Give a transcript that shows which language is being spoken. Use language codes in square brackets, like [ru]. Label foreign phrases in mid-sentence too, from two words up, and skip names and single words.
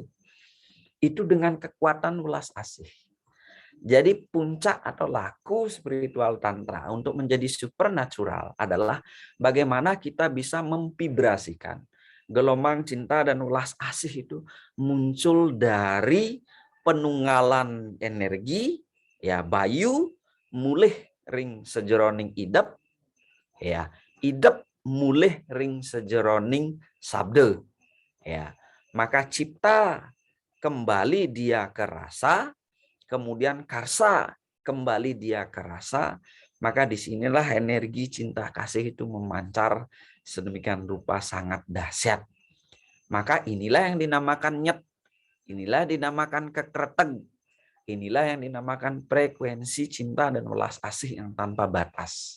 [id] Itu dengan kekuatan welas asih. Jadi puncak atau laku spiritual tantra untuk menjadi supernatural adalah bagaimana kita bisa memvibrasikan gelombang cinta dan welas asih itu muncul dari penunggalan energi, ya, bayu [ban] mulih ring sejeroning idep, ya, idep mulih ring sejeroning sabda, [id] ya, maka cipta kembali dia ke rasa, kemudian karsa kembali dia ke rasa, maka disinilah energi cinta kasih itu memancar sedemikian rupa sangat dahsyat. Maka inilah yang dinamakan nyet, inilah dinamakan kekreteg, inilah yang dinamakan frekuensi cinta dan welas asih yang tanpa batas.